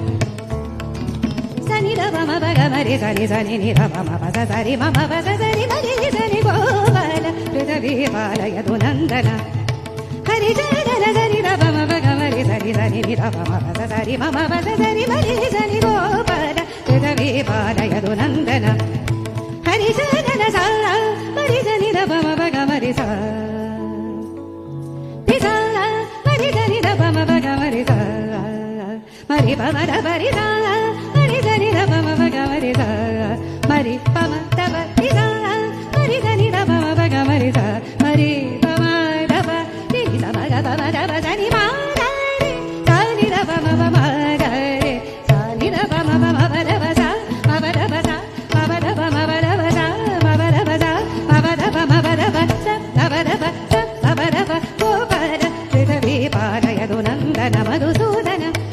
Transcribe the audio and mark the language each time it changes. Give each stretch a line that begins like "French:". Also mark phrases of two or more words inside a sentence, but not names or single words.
Sanskrit: ಸನಿ ದ ಮಮ ಗಮರಿ ಸನಿ ಸನಿ ನಿ ರ ಮಮ ಪದ ಸರಿ ಮಮ ಪದ ಸರಿ ಮರಿ ಸನಿ ಗೋಪಾಲ ಪೃಥ್ವಿ ಪಾಲಯದು ನಂದನ ಹರಿಚರಣ ಸನಿ ದ ಮಮ ಗಮರಿ ಸರಿ ಸನಿ ನಿ ರ ಮಮ ಪದ ಸರಿ ಮಮ ಪದ ಸರಿ ಮರಿ ಸನಿ ಗೋಪಾಲ ಪೃಥ್ವಿ ಪಾಲಯದು ನಂದನ ಹರಿಚರಣ ಸಾ ಮರಿ ಸನಿ ದ ಮಮ ಗಮರಿ ಸಾ ನಿ ಸಾ ಮರಿ ಪಮ ದ ಬರಿ ದ ಮರಿ ದ ನಿ ದ ಪಮ ಪಗ ಮರಿ ದ ಮರಿ ಪಮ ದ ಬರಿ ದ ಮರಿ ದ ನಿ ದ ಪಮ ಪಗ ಮರಿ ದ ಮರಿ ಪಮ ದ ಬ ನಿ ದ ಪಗ ಪಮ ದ ಬ ದ ನಿ ಮಾ ದ ರಿ ದ ನಿ ದ ಪಮ ಪಮ ಗ ರಿ ದ ನಿ ದ ಪಮ ಪಮ ಪ ದ ಬ ಸ ಪ ಪ ದ ಬ ಸ ಪ ಪ ದ ಪಮ ಪ ದ ಬ ಸ ಪ ಪ ದ ಬ ಸ ಪ ಪ ದ ಪಮ ಪ ದ ಬ ಸ ಪ ಪ ದ ಬ ಸ ಪ ಪ ದ ಬ ಗೋಪಾಲ ಪೃಥ್ವೀ ಪಾಲಯದು ನಂದನ ಮಧುಸೂದನ